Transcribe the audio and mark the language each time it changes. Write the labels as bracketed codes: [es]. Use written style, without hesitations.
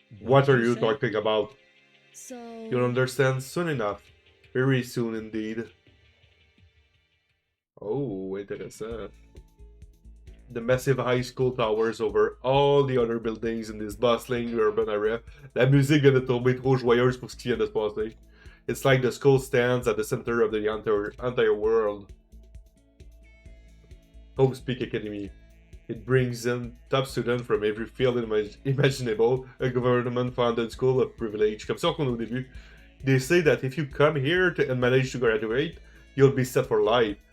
[en] What are you say? talking about? So... You'll understand soon enough. Very soon indeed. Oh, intéressant. The massive high school towers over all the other buildings in this bustling urban area. [fr] La musique vient de tomber trop joyeuse pour ce qui vient de se passer. [en] It's like the school stands at the center of the entire world. Hope Speak Academy. It brings in top students from every field imaginable, a government-funded school of privilege. [fr] Comme ça qu'on au début. [en] They say that if you come here and manage to graduate, you'll be set for life.